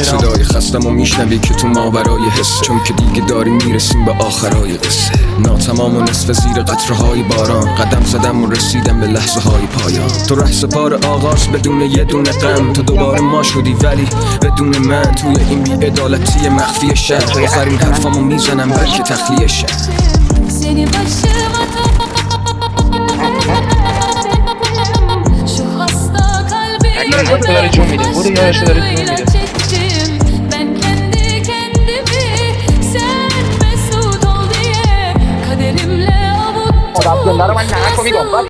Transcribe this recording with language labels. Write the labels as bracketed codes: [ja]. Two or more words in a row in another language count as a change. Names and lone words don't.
[fa] صدای خستم و میشنوی که تو ماورای حسه، چون که دیگه داریم میرسیم به آخرای قصه. ناتمام و نصف زیر قطره‌های باران، قدم زدم و رسیدم به لحظه های پایان. تو ره سپار آغاز بدون یه دونه غم، تو دوباره ما شدی ولی بدون من. توی این بی‌عدالتی مخفی شهر، آخرین حرفامو میزنم بلکه تخلیه شه. [tr] Seni başıma şu hasta kalbimi çektim. Ben kendi kendimi sen mesut ol diye kaderimle avuttum.